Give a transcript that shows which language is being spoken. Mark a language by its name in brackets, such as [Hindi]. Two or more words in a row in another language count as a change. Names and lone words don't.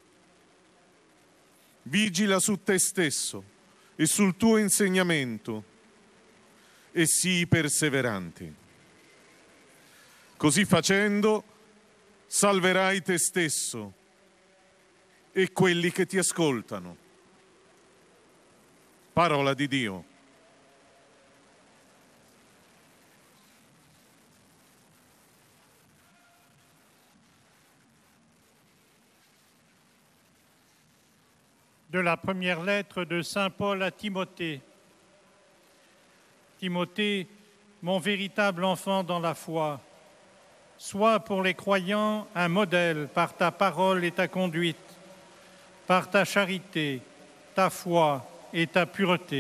[Italian] Vigila su te stesso e sul tuo insegnamento e sii perseverante. Così facendo salverai te stesso e quelli che ti ascoltano. Parola di Dio. [French] De la première lettre de Saint Paul à Timothée. Timothée, mon véritable enfant dans la foi, sois pour les croyants un modèle par ta parole et ta conduite, par ta charité, ta foi et ta pureté.